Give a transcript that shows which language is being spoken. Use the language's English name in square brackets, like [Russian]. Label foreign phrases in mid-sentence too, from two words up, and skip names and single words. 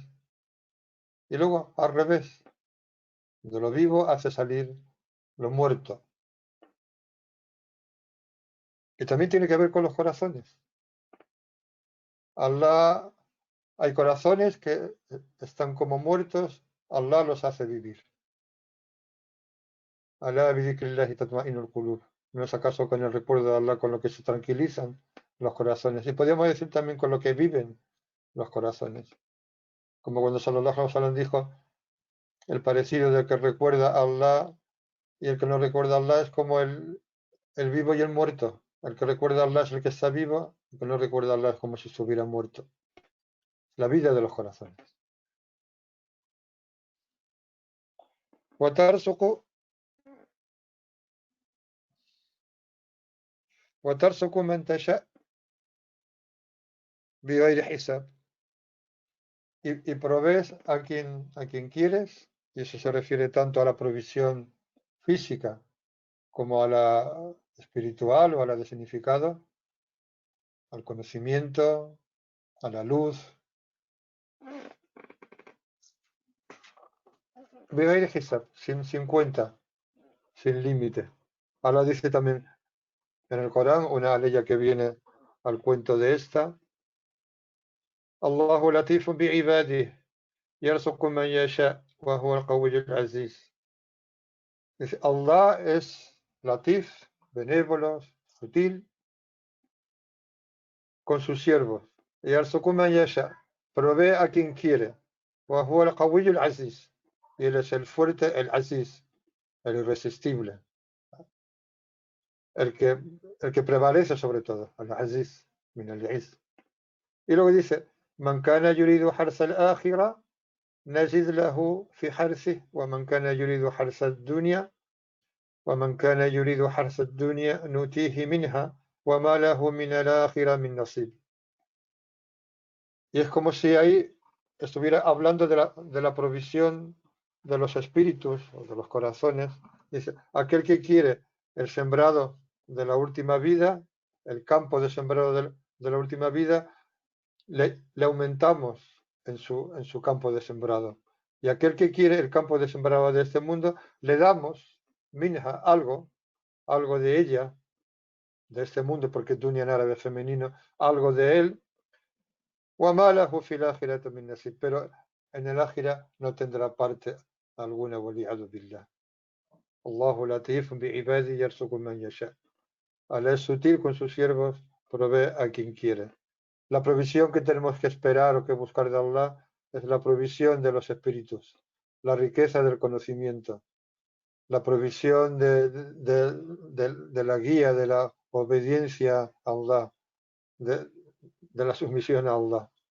[Spanish] Y luego, al revés, de lo vivo hace salir lo muerto. Y también tiene que ver con los corazones. Allah, hay corazones que están como muertos, Allah los hace vivir. [Arabic] الله بذكر الله تطمئن القلوب. [Spanish] ¿No es acaso con el recuerdo de Allah con lo que se tranquilizan los corazones? Y podríamos decir también con lo que viven los corazones. Como cuando [Arabic] صلى الله عليه وسلم [Spanish] dijo, el parecido del que recuerda a Allah y el que no recuerda a Allah es como el vivo y el muerto. El que recuerda a Allah es el que está vivo, el que no recuerda a Allah es como si estuviera muerto. La vida de los corazones. [Arabic] وترزق وترزق من تشاء بغير حساب. [Spanish] Y provees a quien quieres, y eso se refiere tanto a la provisión física como a la espiritual o a la de significado, al conocimiento, a la luz. [Arabic] بغير حساب, [Spanish] sin cuenta, sin límite. Allah dice también en el Corán, una aleya que viene al cuento de esta, [Arabic] الله لطيف بعباده، يرزق من يشاء، وهو القوي العزيز. [Spanish] Dice, Allah es latif, benévolo, sutil, con sus siervos. [Arabic] يرزق من يشاء, [Spanish] provee a quien quiere. [Arabic] وهو القوي العزيز, [Spanish] y él es el fuerte, el aziz, el irresistible, el que, el que prevalece sobre todo, al-aziz, [Arabic] من العز. [Spanish] Y luego dice, [Arabic] من كان يريد حرث الآخرة, نجد له في حرثه ومن كان يريد حرث الدنيا ومن كان يريد حرث الدنيا نؤتيه منها وما له من الآخرة من نصيب. [Spanish] Y es como si ahí estuviera hablando de la provisión de los espíritus o de los corazones. Dice, aquel que quiere el sembrado de la última vida, el campo de sembrado de la última vida, le aumentamos en su campo de sembrado. Y aquel que quiere el campo de sembrado de este mundo, le damos minha, algo de ella, de este mundo, porque dunya en árabe femenino, algo de él, [Arabic] وَمَا لَهُ فِي الْآخِرَةِ مِن نَصِيبٍ, [Spanish] pero en el ákhira no tendrá parte alguna, [Arabic] وَلِيَعُوذُ بِاللَّهِ. الله لطيف بعبادي يرزق من يشاء. [Spanish] Allah es sutil con sus siervos, provee a quien quiere. La provisión que tenemos que esperar o que buscar de Allah es la provisión de los espíritus, la riqueza del conocimiento, la provisión de la guía, de la obediencia a Allah, de la sumisión a Allah.